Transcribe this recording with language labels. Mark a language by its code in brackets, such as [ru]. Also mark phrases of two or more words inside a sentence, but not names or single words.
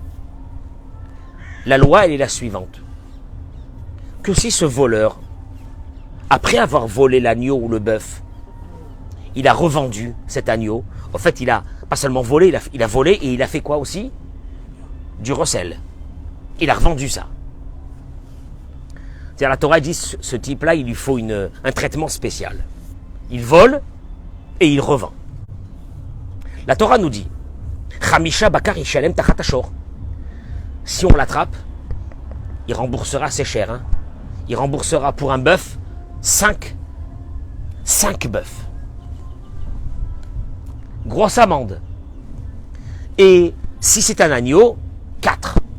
[fr] La loi, elle est la suivante. Que si ce voleur, après avoir volé l'agneau ou le bœuf, il a revendu cet agneau, en fait, il a pas seulement volé, il a volé et il a fait quoi aussi? Du recel. Il a revendu ça. C'est-à-dire la Torah dit, ce type-là, il lui faut un traitement spécial. Il vole et il revend. La Torah nous dit, [he] חמשה בקר ישלם תחת השור. [fr] Si on l'attrape, il remboursera, c'est cher. Il remboursera pour un bœuf 5 bœufs. Grosse amende. Et si c'est un agneau, 4.